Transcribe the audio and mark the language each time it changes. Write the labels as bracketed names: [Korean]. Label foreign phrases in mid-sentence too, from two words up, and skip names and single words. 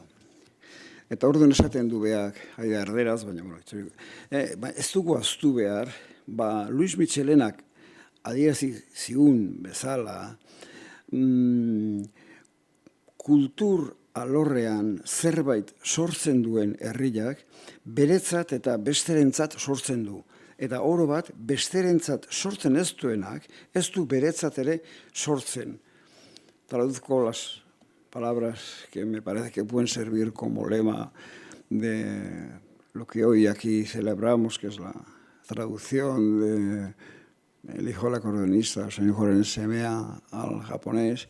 [Basque] Eta orduan esaten du beak, haida erderaz, baina, ez dugu aztu behar, Luis Michelenak adierazi zigun bezala, kultur alorrean zerbait sortzen duen herriak, beretzat eta besterentzat sortzen du. Eta oro bat, besterentzat sortzen ez duenak, ez du beretzat ere sortzen. [Spanish] Traduzco las palabras que me parece que pueden servir como lema de lo que hoy aquí celebramos, que es la traducción de El hijo de la acordeonista, señor Joren Semea, al japonés.